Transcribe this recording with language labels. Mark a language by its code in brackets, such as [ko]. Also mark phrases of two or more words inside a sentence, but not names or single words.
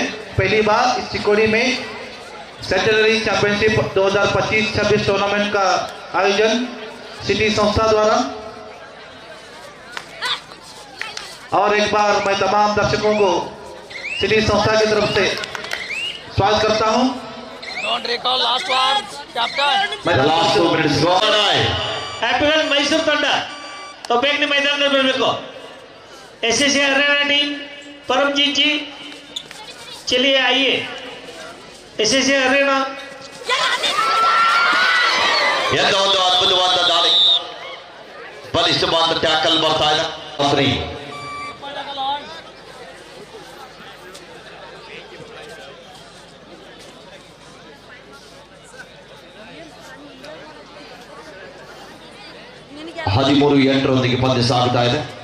[hi] पहली बार इस चिकोड़ी में सेंट्रल चैंपियनशिप 2025-26 टूर्नामेंट का आयोजन सिटी संस्था द्वारा। और एक बार मैं तमाम दर्शकों को सिटी संस्था की तरफ से स्वागत करता हूं। [en] Don't recall last words, captain. The last 2 minutes go on. [kn] ಆ್ಯಪಿಗಲ್ ಮೈಸೂರು ತಂಡ ಬೇಗನೆ ಮೈದಾನದಲ್ಲಿ ಬರಬೇಕು। [hi] SSA हरियाणा टीम परमजीत जी चलिए आइए। SSA हरियाणा [kn] ಎಂತ ಒಂದು ಅದ್ಭುತವಾದ ದಾಳಿ, ಬಲಿಷ್ಠವಾದ ಟ್ಯಾಕಲ್ ಬರ್ತಾ ಇದೆ. ಹದಿಮೂರು 8 ಪಂದ್ಯ ಸಾಗುತ್ತಾ ಇದೆ.